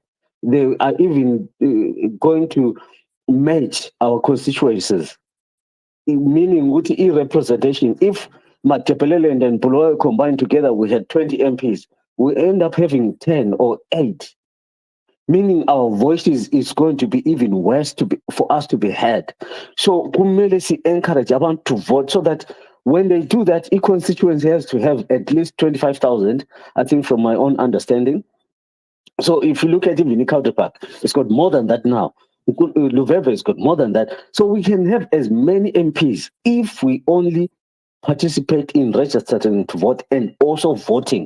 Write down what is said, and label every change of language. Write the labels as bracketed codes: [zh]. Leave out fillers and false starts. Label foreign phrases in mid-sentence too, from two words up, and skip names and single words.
[en] They are even going to match our constituencies, meaning with e-representation. If Matepelele and Puloy combined together, we had 20 MPs. We end up having 10 or 8, meaning our voices is going to be even worse for us to be heard. So kumele encourage abantu to vote so that when they do that, each constituency has to have at least 25,000, I think, from my own understanding. So if you look at even County Park, it's got more than that now. Luveve has got more than that. So we can have as many MPs if we only participate in registering to vote and also voting.